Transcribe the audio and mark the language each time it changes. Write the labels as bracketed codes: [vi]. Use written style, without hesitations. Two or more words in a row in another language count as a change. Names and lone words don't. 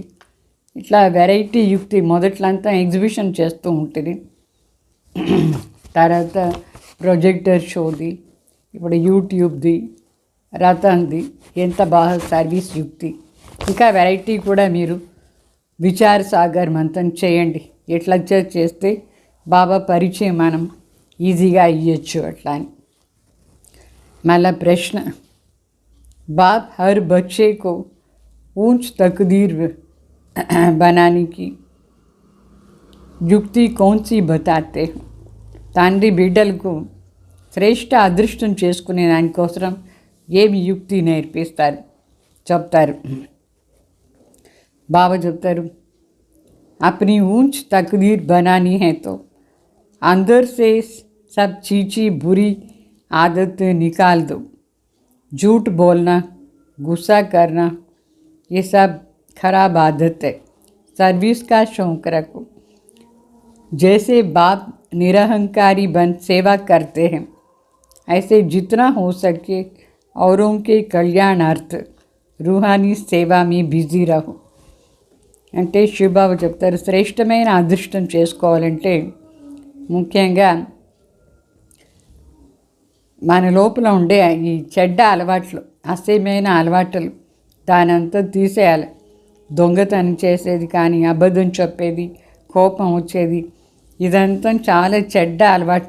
[te] ఇట్లా వెరైటీ యుక్తి మొదట్లంతా ఎగ్జిబిషన్ చేస్తూ ఉంటుంది, తర్వాత ప్రొజెక్టర్ షోది, ఇప్పుడు యూట్యూబ్ది, రథంది, ఎంత బాగా సర్వీస్ యుక్తి. ఇంకా వెరైటీ కూడా మీరు [hi] विचार सागर मंथन [te] చేయండి. ఎట్లా చేస్తే బాబా పరిచయం మనం ఈజీగా ఇవ్వచ్చు అట్లా అని. మళ్ళా ప్రశ్న, [hi] बाप हर बच्चे को ऊंच तकदीर बनाने की युक्ति कौन सी बताते हैं. [te] తండ్రి బిడ్డలకు శ్రేష్ఠ అదృష్టం చేసుకునే దానికోసం ఏమి యుక్తి నేర్పిస్తారు చెప్తారు. బాబా చెప్తారు, [hi] अपनी ऊंच तकदीर बनानी है तो अंदर से सब चीची बुरी आदत निकाल दो. झूठ बोलना, गुस्सा करना, ये सब खराब आदत है. सर्विस का शौक रखो. जैसे बाप निरहंकारी बन सेवा करते हैं, ऐसे जितना हो सके औरों के कल्याणार्थ रूहानी सेवा में बिजी रहो. [te] అంటే శివబాబు చెప్తారు, శ్రేష్టమైన అదృష్టం చేసుకోవాలంటే ముఖ్యంగా మన లోపల ఉండే ఈ చెడ్డ అలవాట్లు, అసహ్యమైన అలవాట్లు దానంతా తీసేయాలి. దొంగతనం చేసేది కానీ, అబద్ధం చెప్పేది, కోపం వచ్చేది, ఇదంతా చాలా చెడ్డ అలవాటు.